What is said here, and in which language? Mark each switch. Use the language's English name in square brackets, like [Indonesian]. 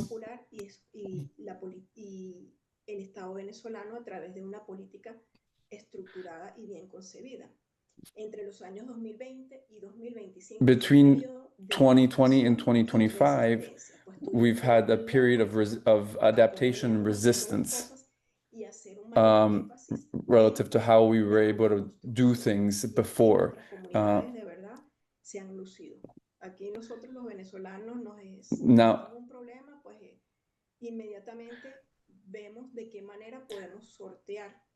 [Spanish] el Estado venezolano a través de una política estructurada y bien concebida. Entre los años 2020 y 2025, [English] between 2020 and 2025, we've had a period of adaptation and resistance. relative to how we were able to do things before. [Spanish] De verdad se han lucido. Aquí nosotros los venezolanos [English] Now, [Spanish] tenemos un problema, pues inmediatamente vemos de qué manera podemos sortear.